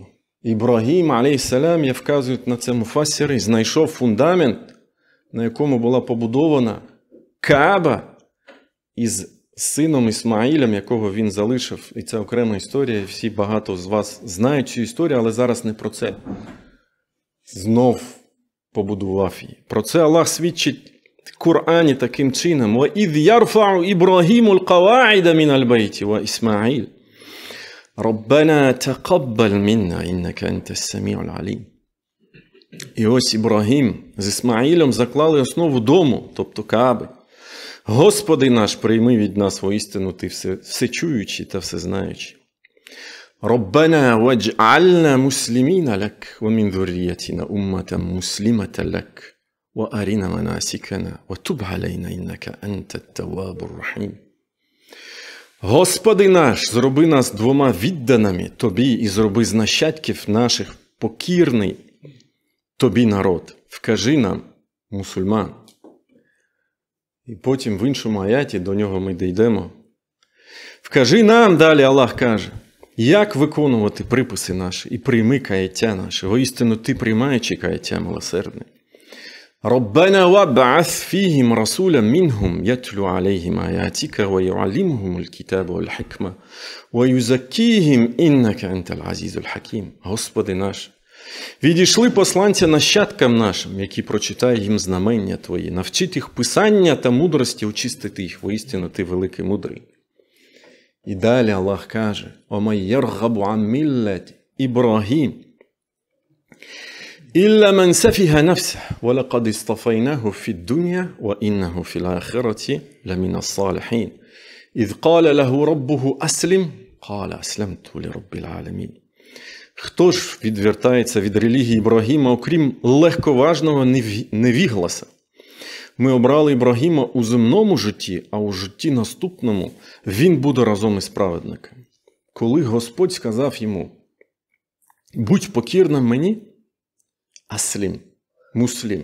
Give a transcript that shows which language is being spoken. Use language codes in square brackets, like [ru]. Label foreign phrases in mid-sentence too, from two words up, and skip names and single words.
[uk] Ібрагім, алейхіссалям, я вказую на це муфассири, знайшов фундамент, на якому була побудована Кааба із сином Ісмаїлем, якого він залишив. І це окрема історія, всі багато з вас знають цю історію, але зараз не про це. Знов побудував її. Про це Аллах свідчить в Корані таким чином: [ar] وَإِذْ يَرْفَعُ إِبْرَاهِيمُ الْقَوَاعِدَ مِنَ الْبَيْتِ وَإِسْمَاعِيلُ رَبَّنَا تَقَبَّلْ مِنَّا إِنَّكَ أَنْتَ السَّمِيعُ الْعَلِيمُ. [uk] І ось Ібрагім з Ісмаїлем заклали основу дому, тобто Кааби. Господи наш, прийми від нас воістину Ти всечуючий та всезнаючий. [ar] ربنا واجعلنا مسلمين لك ومن ذريتنا أمة مسلمة لك وأرنا مناسكنا وتب علينا إنك أنت التواب الرحيم. [uk] Господи наш, зроби нас двома відданими Тобі і зроби з нащадків наших покірний тобі народ, вкажи нам, мусульман. І потім в іншому аяті, до нього ми дійдемо. Вкажи нам, далі Аллах каже, як виконувати приписи наші і прийми каяття наше. Воістину ти приймаючи каяття милосердне. [ar] ربنا وابعث فيهم رسولا منهم يتلو عليهم آياتك ويعلمهم الكتاب والحكمة ويزكيهم إنك أنت العزيز الحكيم. [uk] Господи наш, відійшли посланця нащадкам нашим, які прочитають їм знамення Твої, навчить їх писання та мудрості, очистити їх, воістину Ти великий мудрий. І далі Аллах каже, [ar] وَمَنْ يَرْغَبُ عَنْ مِلَّةِ إِبْرَاهِيمَ إلا من سفه نفسه ولقد اصطفيناه في الدنيا وإنه في الآخرة لمن الصالحين إذ قال له ربه أسلم قال أسلمت لرب العالمين. [uk] Хто ж відвертається від релігії Ібрагіма, окрім легковажного невігласа? Ми обрали Ібрагіма у земному житті, а у житті наступному він буде разом із праведниками. Коли Господь сказав йому, будь покірним мені, [ar] أسلم مسلم.